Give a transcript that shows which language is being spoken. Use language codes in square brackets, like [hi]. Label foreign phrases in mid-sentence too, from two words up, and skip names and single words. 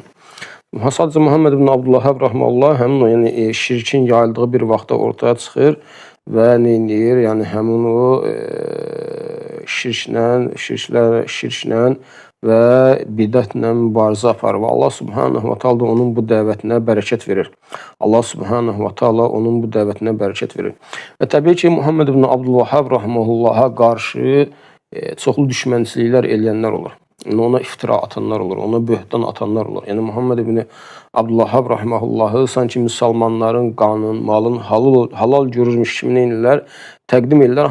[az] Sadəcə Muhammed ibn Abdülvahhab rahimehullah həmin o yəni şirkin yayıldığı bir vaxtda ortaya çıxır və nə edir? Yəni həmin o şirklə və bidətlə mübarizə aparır. Və Allah subhanahu wa ta'ala onun bu dəvətinə bərəkət verir. Allah subhanahu wa ta'ala onun bu dəvətinə bərəkət verir. Və təbii ki, Muhammed ibn Abdülvahhab rahimehullah'a qarşı çoxlu düşmənçiliklər eləyənlər olur. Yəni ona iftira atanlar olur, ona böhtan atanlar olur. Yəni Muhammed ibn Abdülvahhab rahimehullah'ı sanki müsəlmanların qanın, malın halal görürmüş kimi neyinlər təqdim edirlər.